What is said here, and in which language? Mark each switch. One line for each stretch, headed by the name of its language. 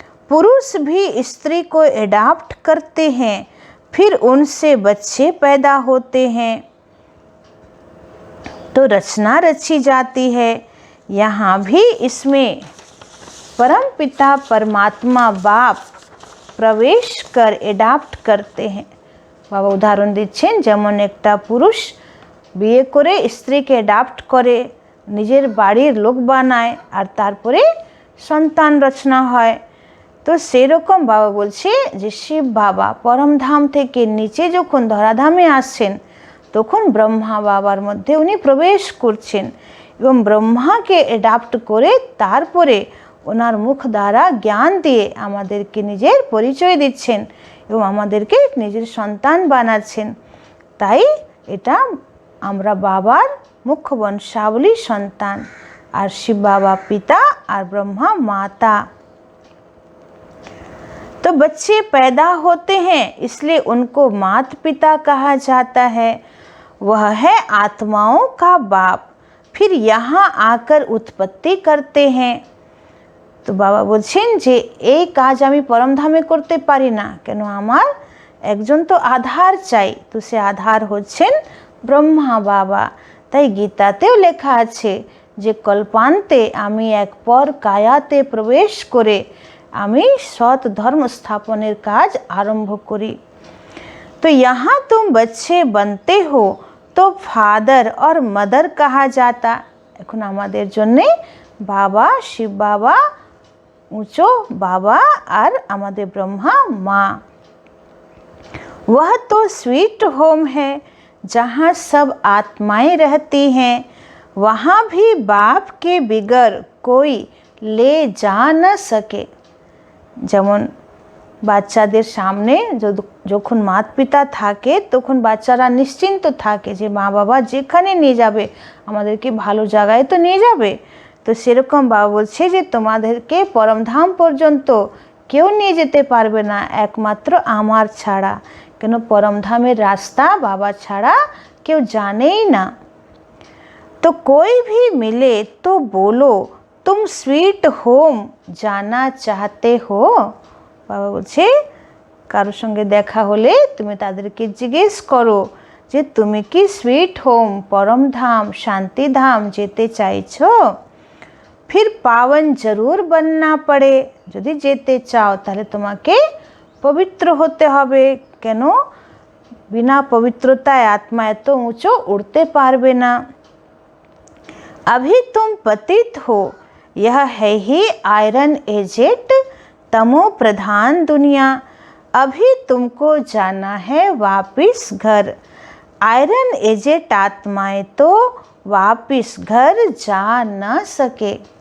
Hindi: पुरुष भी स्त्री को एडाप्ट करते हैं, फिर उनसे बच्चे पैदा होते हैं, तो रचना रची जाती है। यहाँ भी इसमें परम पिता परमात्मा बाप प्रवेश कर एडाप्ट करते हैं।
Bangla: बाबा उदाहरण दिच्छेन जेमन एकटा पुरुष বিয়ে করে স্ত্রীকে অ্যাডাপ্ট করে নিজের বাড়ির লোক বানায় আর তারপরে সন্তান রচনা হয়, তো সেরকম বাবা বলছে যে শিব বাবা পরমধাম থেকে নিচে যখন ধরাধামে আসছেন তখন ব্রহ্মা বাবার মধ্যে উনি প্রবেশ করছেন এবং ব্রহ্মাকে অ্যাডাপ্ট করে তারপরে ওনার মুখ দ্বারা জ্ঞান দিয়ে আমাদেরকে নিজের পরিচয় দিচ্ছেন এবং আমাদেরকে নিজের সন্তান বানাচ্ছেন। তাই এটা আমরা বাবার মুখ্য বংশাবলী সন্তান।
Hindi: और शिव बाबा पिता और ब्रह्मा माता। तो बच्चे पैदा होते हैं इसलिए उनको माता पिता कहा जाता है। वह है आत्माओं का बाप। फिर यहाँ आकर उत्पत्ति करते हैं।
Bangla: तो बाबा बोलছেন যে এই কাজ আমি পরমধামে করতে পারি না, কেন আমার একজন তো আধার চাই। তো সে আধার হচ্ছেন ব্রহ্মা বাবা। তাই গীতাতেও লেখা আছে যে কল্পান্তে আমি এক পর কায়াতে প্রবেশ করে আমি সৎ ধর্ম স্থাপনের কাজ আরম্ভ করি।
Hindi: तो यहाँ तुम बच्चे बनते हो तो फादर और मदर कहा जाता।
Bangla: এখন আমাদের জন্য বাবা শিব বাবা ऊंचो बाबा और আমাদের ब्रह्मा माँ।
Hindi: वह तो स्वीट होम है जहाँ सब आत्माएं रहती हैं। वहाँ भी बाप के बिगर कोई ले जा न सके।
Bangla: যেমন বাচ্চাদের সামনে যখন মাতা পিতা থাকে তখন বাচ্চারা নিশ্চিন্ত থাকে যে মা বাবা যেখানে নিয়ে যাবে আমাদেরকে ভালো জায়গায় তো নিয়ে যাবে। তো সেরকম বাবা বলছে যে তোমাদেরকে পরমধাম পর্যন্ত কেউ নিয়ে যেতে পারবে না একমাত্র আমার ছাড়া। কেন পরমধামের রাস্তা বাবা ছাড়া কেউ জানেই না।
Hindi: तो कोई भी मिले तो बोलो तुम स्वीट होम जाना चाहते हो।
Bangla: বাবা বলছে কারোর সঙ্গে দেখা হলে তুমি তাদেরকে জিজ্ঞেস করো যে তুমি কি সুইট হোম পরমধাম শান্তিধাম যেতে চাইছো।
Hindi: फिर पावन जरूर बनना पड़े।
Bangla: যদি যেতে চাও তাহলে তোমাকে পবিত্র হতে হবে। কেন বিনা পবিত্রতায় আত্মা এত উঁচু উঠতে পারবে না।
Hindi: अभी तुम पतित हो, यह है ही आयरन एजेट तमो प्रधान दुनिया। अभी तुमको जाना है वापिस घर। आयरन एजेट आत्माएं तो वापिस घर जा न सके।